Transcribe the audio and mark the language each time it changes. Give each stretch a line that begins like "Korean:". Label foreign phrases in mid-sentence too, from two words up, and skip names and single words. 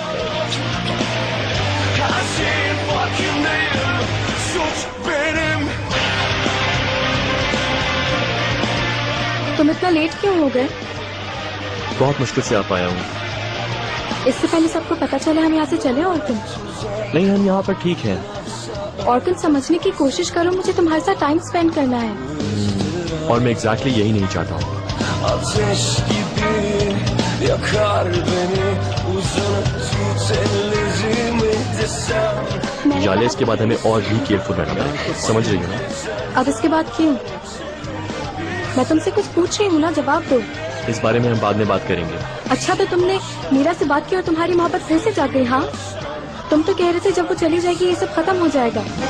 Hindi: तुम इतना लेट क्यों हो गए? बहुत मुश्किल से आ पाया हूँ। इससे पहले सबको पता चले हम यहाँ से चले ऑर्टन। नहीं, हम यहाँ पर ठीक हैं। ऑर्टन समझने की कोशिश करो, मुझे तुम्हारे साथ
English: time spend
Hindi: करना है। और मैं एग्जैक्टली यही नहीं चाहता हूँ।
Turkish: Ateş gibi yakar beni uzun tut ellerimi desem.
Hindi: जाले इसके बाद हमें और भी केयरफुल रहना पड़ेगा, समझ रही हो ना? अब इसके बाद क्यों? मैं तुमसे कुछ पूछ रही हूँ ना, जवाब दो। इस बारे में हम बाद में बात करेंगे। अच्छा, तो तुमने मीरा से बात की और तुम्हारी मोहब्बत फिर से जाग गई? हाँ, तुम तो कह रहे थे जब वो चली जाएगी ये सब खत्म हो जाएगा।